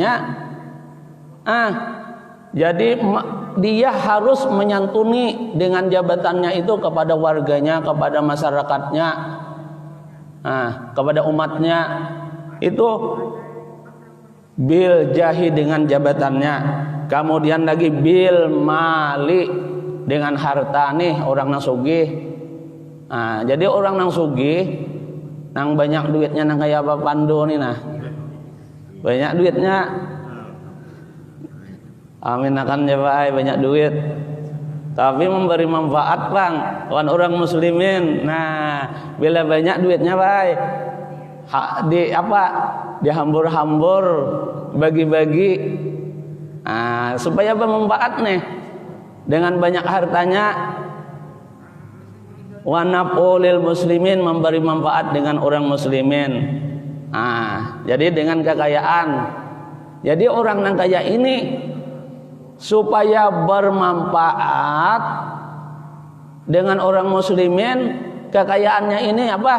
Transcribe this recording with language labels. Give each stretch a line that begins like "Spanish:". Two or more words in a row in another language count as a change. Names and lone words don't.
Indonesian: Jadi dia harus menyantuni dengan jabatannya itu kepada warganya, kepada masyarakatnya, kepada umatnya, itu
Arabic: بالجاه
Indonesian: dengan jabatannya. Kemudian lagi
Arabic: بالمال
Indonesian: dengan harta.
Banjar: Nih orang nang sugih. Jadi orang nang sugih, nang banyak duitnya, nang kayak apa Pandu nih nah, banyak duitnya.
Indonesian: Amin akan jawab banyak duit, tapi memberi manfaat bang kawan orang muslimin. Nah bila banyak duitnya baik dihambur-hambur, bagi-bagi, supaya bermanfaat nih dengan banyak hartanya.
Arabic: ونفع للمسلمين,
Indonesian: memberi manfaat dengan orang muslimin. Jadi dengan kekayaan, jadi orang yang kaya ini supaya bermanfaat dengan orang muslimin, kekayaannya ini apa?